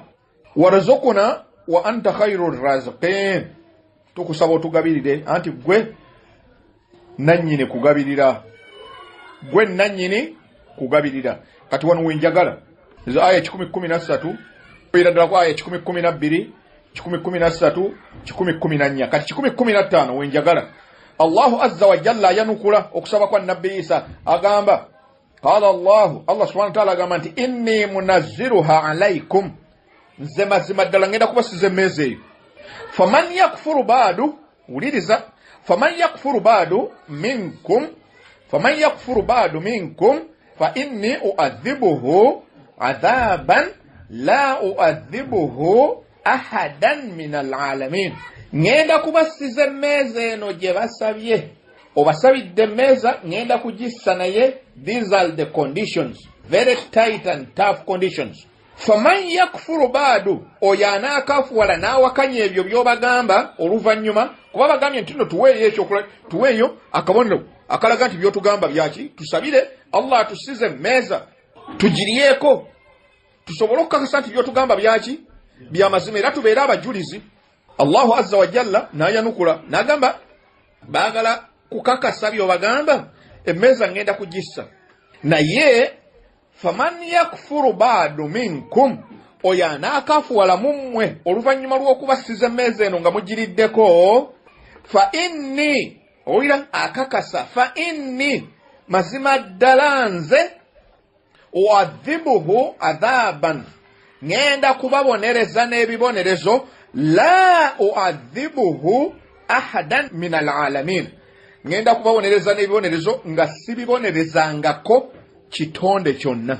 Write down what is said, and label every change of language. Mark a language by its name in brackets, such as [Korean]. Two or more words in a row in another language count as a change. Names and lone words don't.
[Arabic] وارزقنا وأنت خير الرازقين, [Ganda] tukusaba otugabirire, anti gwe nannyini kugabirira, gwe nannyini kugabirira. Kati wano wenjagala ezo aya 10:13 era ddala ku aya 10:12 10:13 10:14 kati 10:15 wenjagala [Arabic] الله عز وجل [Ganda] yanukula okusaba kwa Nabbi Isa agamba [Arabic] قال الله سبحانه وتعالى [Ganda] agamba nti [Arabic] إني منزلها عليكم, [Ganda] nze mazima ddala ngenda kubasiza emmeeza eyo. [Arabic] فمن يكفر بعد, wuliriza, فمن يكفر بعد منكم فإني أعذبه عذابا لا أعذبه أحدا من العالمين. [Ganda] Ngenda kubasiza emmeeza eno gye basabye, obasabidde emmeeza ngenda kugissa naye. [English] These are the conditions, very tight and tough conditions. [Arabic] فمن يكفر بعد, [Ganda] oyo anaakafuwala n'awakanya ebyo by'obagamba oluvannyuma, kuba bagambye nti nno tuweeyo ekyokulya, tuweeyo akabonero akalaga nti by'otugamba byaki, tusabire Allah atusize emmeeza tugiriyeko, tusobole okukakasa nti by'otugamba byaki byamazima, era tubeere abajulizi. [Arabic] الله عز وجل [Ganda] n'ayanukula n'agamba baagala kukakasa by'obagamba, emmeeza ngenda kugissa naye. [Arabic] فمن يكفر بعد منكم, [Ganda] oyo anaakafuwala mu mmwe oluvannyuma lw'okubasiza emmeeza eno nga mugiriddeko. [Arabic] فإني, [Ganda] owulira akakasa, [Arabic] فإني, [Ganda] mazima ddala nze, [Arabic] أعذبه عذابا, [Ganda] ngenda kubabonereza n'ebibonerezo, [Arabic] لا أعذبه أحدا من العالمين, [Ganda] ngenda kubabonereza n'ebibonerezo nga sibibonerezangako kitonde kyonna.